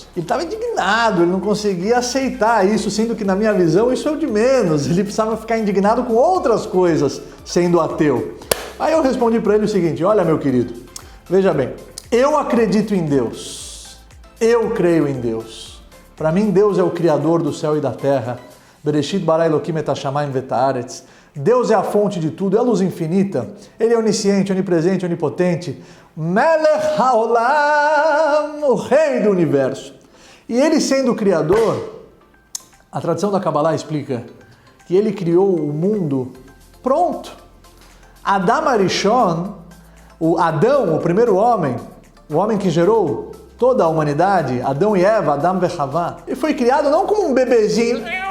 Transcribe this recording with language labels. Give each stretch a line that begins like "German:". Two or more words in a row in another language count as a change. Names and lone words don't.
Portuguese: Ele estava indignado, ele não conseguia aceitar isso, sendo que na minha visão isso é o de menos. Ele precisava ficar indignado com outras coisas, sendo ateu. Aí eu respondi para ele o seguinte: olha, meu querido, veja bem, eu acredito em Deus, eu creio em Deus. Para mim, Deus é o Criador do céu e da terra.
Hebrew: בראשית ברא אלהים את השמים ואת הארץ.
Portuguese: Deus é a fonte de tudo, é a luz infinita. Ele é onisciente, onipresente, onipotente.
Hebrew: מלך העולם,
Portuguese: o rei do universo. E ele sendo o criador, a tradição da Kabbalah explica que ele criou o mundo pronto.
Hebrew: אדם הראשון,
Portuguese: o Adão, o primeiro homem, o homem que gerou toda a humanidade, Adão e Eva,
Hebrew: אדם וחוה,
Portuguese: ele foi criado não como um bebezinho.